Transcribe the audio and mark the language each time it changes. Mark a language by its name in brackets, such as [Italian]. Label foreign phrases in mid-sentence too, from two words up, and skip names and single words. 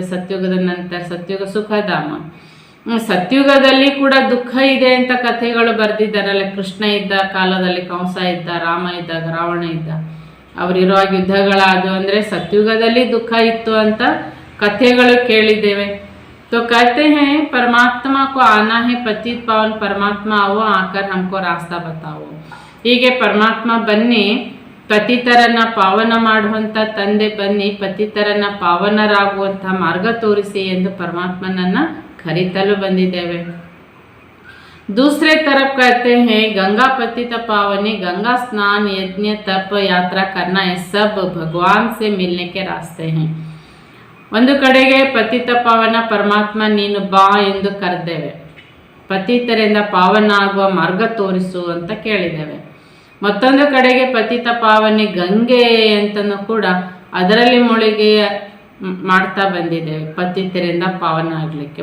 [Kannada] ಸತ್ಯುಗದ ನಂತರ ಸತ್ಯುಗ ಸುಖಧಾಮ. ಸತ್ಯುಗದಲ್ಲಿ ಕೂಡ ದುಃಖ ಇದೆ ಅಂತ ಕಥೆಗಳು ಬರೆದಿದ್ದಾರಲ್ಲ. ಕೃಷ್ಣ ಇದ್ದ ಕಾಲದಲ್ಲಿ ಕಂಸ ಇದ್ದ, ರಾಮ ಇದ್ದಾಗ ರಾವಣ ಇದ್ದ, ಅವರಿರುವಾಗ ಯುದ್ಧಗಳಾದವು. ಅಂದರೆ ಸತ್ಯುಗದಲ್ಲಿ ದುಃಖ ಇತ್ತು ಅಂತ ಕಥೆಗಳು ಕೇಳಿದ್ದೇವೆ. [Hindi] तो कहते हैं परमात्मा को आना है, पतित पावन परमात्मा आओ, आकर हमको रास्ता बताओ. [Kannada] ಹೀಗೆ ಪರಮಾತ್ಮ ಬನ್ನಿ, ಪತಿತರನ್ನ ಪಾವನ ಮಾಡುವಂಥ ತಂದೆ ಬನ್ನಿ, ಪತಿತರನ್ನ ಪಾವನರಾಗುವಂಥ ಮಾರ್ಗ ತೋರಿಸಿ ಎಂದು ಪರಮಾತ್ಮನನ್ನ ಕರೀತಲು ಬಂದಿದ್ದೇವೆ. [Hindi] दूसरे तरफ कहते हैं गंगा पतित पावनी, गंगा स्नान यज्ञ तप यात्रा करना, ये सब भगवान से मिलने के रास्ते हैं. [Kannada] ಒಂದು ಕಡೆಗೆ ಪತಿತ ಪಾವನ ಪರಮಾತ್ಮ ನೀನು ಬಾ ಎಂದು ಕರೆದೇವೆ, ಪತಿತರಿಂದ ಪಾವನ ಆಗುವ ಮಾರ್ಗ ತೋರಿಸು ಅಂತ ಕೇಳಿದ್ದೇವೆ. ಮತ್ತೊಂದು ಕಡೆಗೆ ಪತಿತ ಪಾವನಿ ಗಂಗೆ ಅಂತನೂ ಕೂಡ ಅದರಲ್ಲಿ ಮುಳುಗಿ ಮಾಡ್ತಾ ಬಂದಿದ್ದೇವೆ, ಪತಿತರಿಂದ ಪಾವನ ಆಗಲಿಕ್ಕೆ.